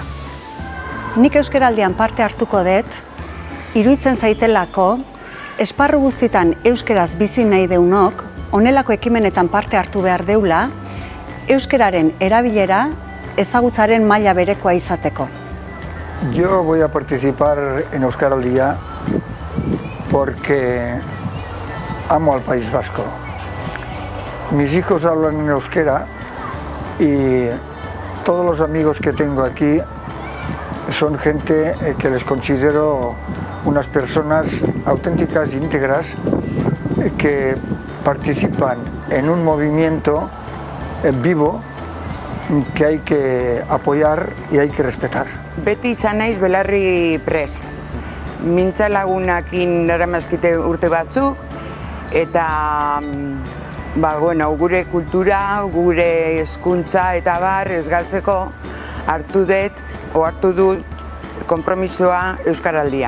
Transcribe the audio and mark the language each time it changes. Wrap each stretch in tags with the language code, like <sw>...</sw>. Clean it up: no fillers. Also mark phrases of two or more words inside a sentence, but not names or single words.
<eu>Nik euskaraldian parte hartuko dut, iruditzen zaitelako, esparru guztitan euskaraz bizi nahi deunok, honelako ekimenetan parte hartu behar deula, euskararen erabilera ezagutzaren maila berekoa izateko.</eu> <es>Yo voy a participar en Euskaraldia porque amo al País Vasco. Mis hijos hablan en euskera y todos los amigos que tengo aquí son gente que les considero unas personas auténticas e íntegras que participan en un movimiento vivo que hay que apoyar y hay que respetar.</es> <eu>Beti izan naiz belarri prest. Mintza lagunakin eramazkite urte batzuk, eta gure kultura, gure hezkuntza eta bar ez galtzeko hartu dut konpromisoa euskaraldian.</eu>